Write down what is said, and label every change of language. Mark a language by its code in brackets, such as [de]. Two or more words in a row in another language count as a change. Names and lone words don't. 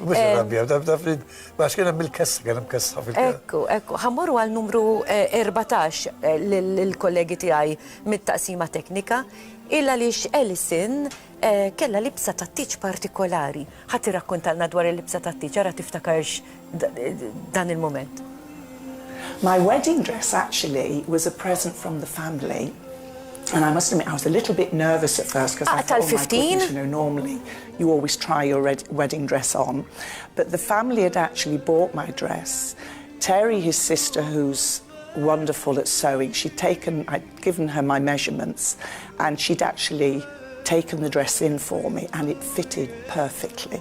[mt] Mux irrabjata, għax kien hemm il-kessa, kien hemm kessa fil-Knisja. Ekku, ħammorru għal numru 14 lill-kollegi tiegħi mit-taqsima teknika, illa għaliex Ellison kellha libsa tat-tieġ partikolari. Ħadd irrakkuntalna dwar il-libsa tat-tieġ, ara tiftakarx dan il-mument. [en] My wedding dress actually was a present from the family. And I must admit, I was a little bit nervous at first because I thought, oh my goodness, you know, normally you always try your wedding dress on. But the family had actually bought my dress. Terry, his sister, who's wonderful at sewing, I'd given her my measurements, and she'd actually taken the dress in for me and it fitted perfectly.